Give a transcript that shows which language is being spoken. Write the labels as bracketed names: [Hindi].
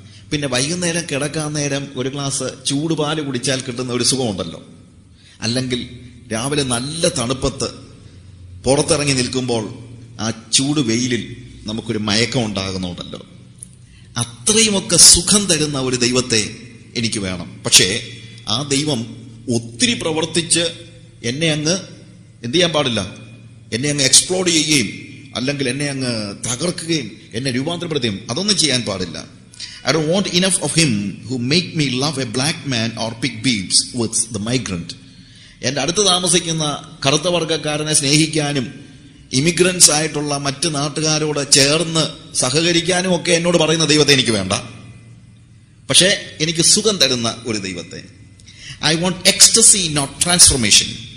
[Malayalam] പിന്നെ വൈകുന്നേരം കിടക്കാൻ നേരം ഒരു ഗ്ലാസ് ചൂടുപാല് കുടിച്ചാൽ കിട്ടുന്ന ഒരു സുഖമുണ്ടല്ലോ, അല്ലെങ്കിൽ രാവിലെ നല്ല തണുപ്പത്ത് പുറത്തിറങ്ങി നിൽക്കുമ്പോൾ ആ ചൂട് വെയിലിൽ നമുക്കൊരു മയക്കം ഉണ്ടാകുന്നുണ്ടല്ലോ, അത്രയുമൊക്കെ സുഖം തരുന്ന ഒരു ദൈവത്തെ എനിക്ക് വേണം. പക്ഷേ ആ ദൈവം ഒത്തിരി പ്രവർത്തിച്ച് എന്നെ അങ്ങ് എന്ത് ചെയ്യാൻ പാടില്ല, എന്നെ അങ്ങ് എക്സ്പ്ലോഡ് ചെയ്യുകയും അല്ലെങ്കിൽ എന്നെ അങ്ങ് തകർക്കുകയും എന്നെ രൂപാന്തരപ്പെടുത്തുകയും അതൊന്നും ചെയ്യാൻ പാടില്ല. [English] I don't want enough of him who make me love a black man or pick beads with the migrant. [Malayalam] എന്റെ അടുത്ത് താമസിക്കുന്ന കറുത്ത വർഗ്ഗക്കാരനെ സ്നേഹിക്കാനും ഇമിഗ്രൻസ് ആയിട്ടുള്ള മറ്റ് നാട്ടുകാരോട് ചേർന്ന് സഹകരിക്കാനും ഒക്കെ എന്നോട് പറയുന്ന ദൈവത്തെ എനിക്ക് വേണ്ട. പക്ഷേ എനിക്ക് സുഖം തരുന്ന ഒരു ദൈവത്തെ. [English] I want ecstasy, not transformation.